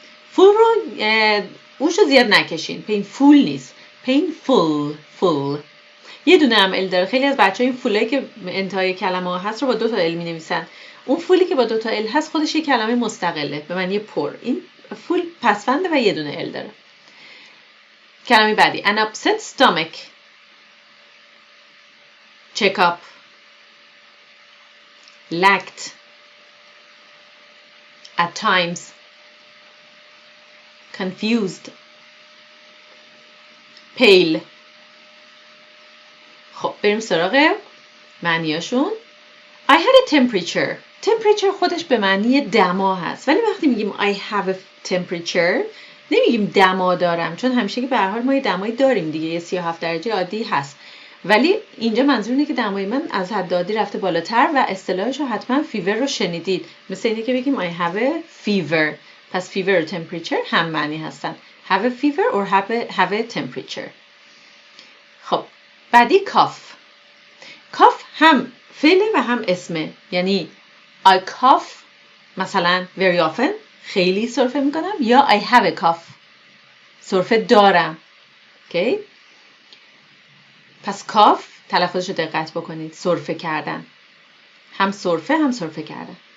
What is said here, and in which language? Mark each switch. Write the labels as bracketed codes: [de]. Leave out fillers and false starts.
[fa] فول رو اوشو زیاد نکشین. painful نیست. [en] painful. [fa] یه دونه هم ال داره. خیلی از بچه ها این فولایی که انتهای کلمه ها هست رو با 2 تا ال می نویسن. اون فولی که با 2 تا ال هست خودش یه کلمه مستقله به معنی پر. این فول پسفنده و یه دونه ال داره. کلمه بعدی [en] an upset stomach. check up. lacked. at times. confused. pale. [fa] خب بریم سراغ معنیاشون. [en] I had a temperature. [fa] temperature خودش به معنی دما هست، ولی وقتی میگیم [en] I have a temperature [fa] نمیگیم دما دارم، چون همیشه که به هر حال ما یه دمایی داریم دیگه، یه 37 درجه عادی هست، ولی اینجا منظور اینه که دمای من از حد عادی رفته بالاتر و اصطلاحش رو حتما فیور رو شنیدید، مثل اینه که بگیم [en] I have a fever. [fa] پس فیور و temperature هم معنی هستن. [en] have a fever or have a temperature. [fa] خب بعدی cough. cough هم فعله و هم اسمه، یعنی [en] I cough [fa] مثلا [en] very often، [fa] خیلی سرفه میکنم، یا [en] I have a cough، [fa] سرفه دارم. okay؟ پس cough تلفظش رو دقت بکنید، سرفه کردن، هم سرفه کردن.